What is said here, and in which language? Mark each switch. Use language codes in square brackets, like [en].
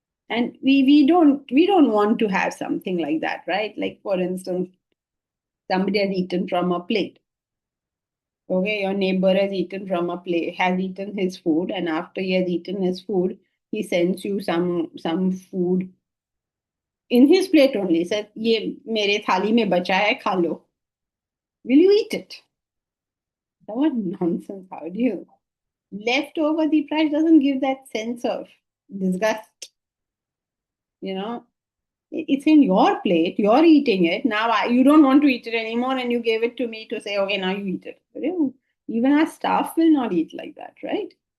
[en] And we don't want to have something like that, right? Like for instance, somebody has eaten from a plate. Okay, your neighbor has eaten from a plate, has eaten his food, and after he has eaten his food, he sends you some food in his plate only. Said, [hi] "ये मेरे थाली में बचा है, खा लो." [en] Will you eat it? What nonsense! How do you? Leftover the price doesn't give that sense of disgust. You know, it's in your plate, you're eating it. Now you don't want to eat it anymore, and you gave it to me to say, okay, now you eat it. But, even our staff will not eat like that, right?